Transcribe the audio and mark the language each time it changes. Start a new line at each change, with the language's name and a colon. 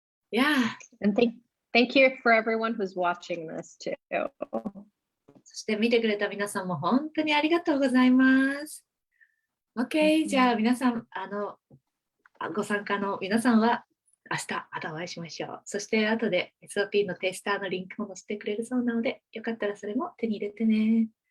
English: Yeah. And thank you for everyone who's watching this too.
Japanese: そして見てくれた皆さんも本当にありがとうございます。 OK、じゃあ皆さん、ご参加の皆さんは明日またお会いしましょう。そして後で SOP のテスターのリンクも載せてくれるそうなので、よかったらそれも手に入れてね。